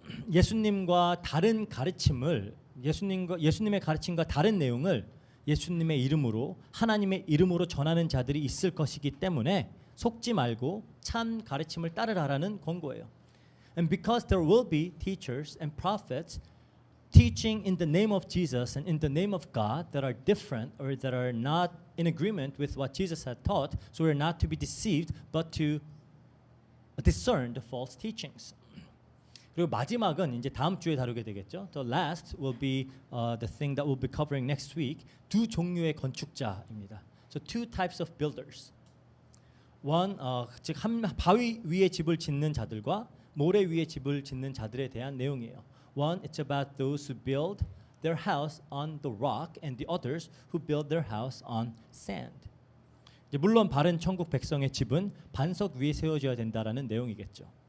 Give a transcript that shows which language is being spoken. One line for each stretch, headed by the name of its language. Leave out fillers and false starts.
Korean: 예수님과 다른 가르침을 예수님의 가르침과 다른 내용을 예수님의 이름으로 하나님의 이름으로 전하는 자들이 있을 것이기 때문에 속지 말고 참 가르침을 따르라라는 권고예요.
English: And because there will be teachers and prophets teaching in the name of Jesus and in the name of God that are different or that are not in agreement with what Jesus had taught, so we're not to be deceived but to discern the false teachings.
Korean: 그리고 마지막은 이제 다음 주에 다루게 되겠죠.
English: The last will be the thing that we'll be covering next week.
Korean: 두 종류의 건축자입니다.
English: So two types of builders.
Korean: One, 즉 한 바위 위에 집을 짓는 자들과 모래 위에 집을 짓는 자들에 대한 내용이에요.
English: One, it's about those who build their house on the rock, and the others who build their house on sand.
Korean: 이제 물론 바른 천국 백성의 집은 반석 위에 세워져야 된다라는 내용이겠죠.